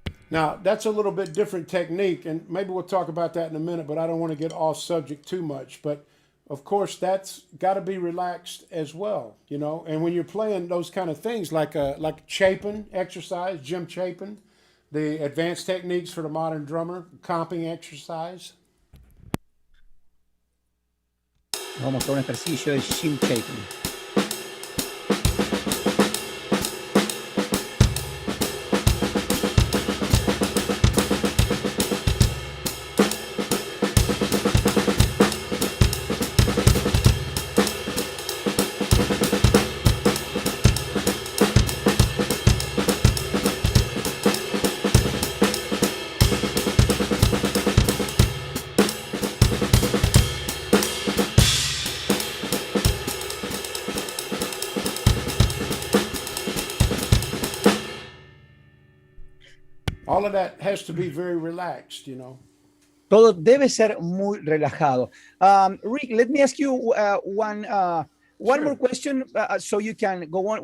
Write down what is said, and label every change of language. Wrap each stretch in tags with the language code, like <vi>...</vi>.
<en>Now, that's a little bit different technique, and maybe we'll talk about that in a minute, but I don't want to get off subject too much. But, of course, that's got to be relaxed as well, And when you're playing those kind of things, like Chapin exercise, Jim Chapin, the advanced techniques for the modern drummer, comping exercise.</en> <es>Vamos a mostrar un ejercicio de Jim Chapin.</es> <en>All of that has to be very relaxed,</en> <es>Todo debe ser muy relajado.</es> <en>Rick, let me ask you one Sure. more question so you can go on.</en>